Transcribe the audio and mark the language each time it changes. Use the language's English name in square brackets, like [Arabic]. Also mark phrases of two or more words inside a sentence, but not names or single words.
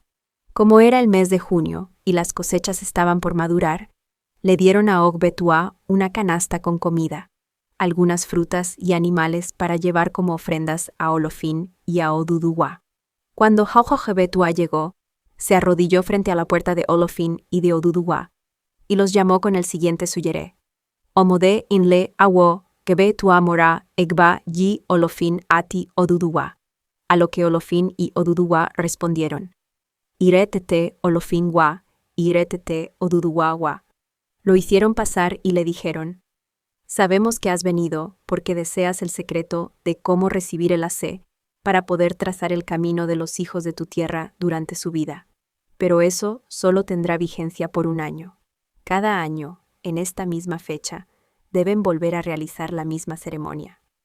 [Spanish] Como era el mes de junio y las cosechas estaban por madurar, le dieron a Ogbe Tua una canasta con comida, algunas frutas y animales para llevar como ofrendas a Olofin y a Oduduwa. Cuando Ogbe Tua llegó, se arrodilló frente a la puerta de Olofin y de Oduduwa, y los llamó con el siguiente suyere: [Yoruba] «Omode inle awo gebe tua mora egba yi Olofin ati Oduduwa». [Spanish] A lo que Olofin y Oduduwa respondieron: [Yoruba] «Iretete Olofin wa, iretete Oduduwa wa». [Spanish] Lo hicieron pasar y le dijeron: «Sabemos que has venido porque deseas el secreto de cómo recibir el asé para poder trazar el camino de los hijos de tu tierra durante su vida. Pero eso solo tendrá vigencia por un año. Cada año, en esta misma fecha, deben volver a realizar la misma ceremonia».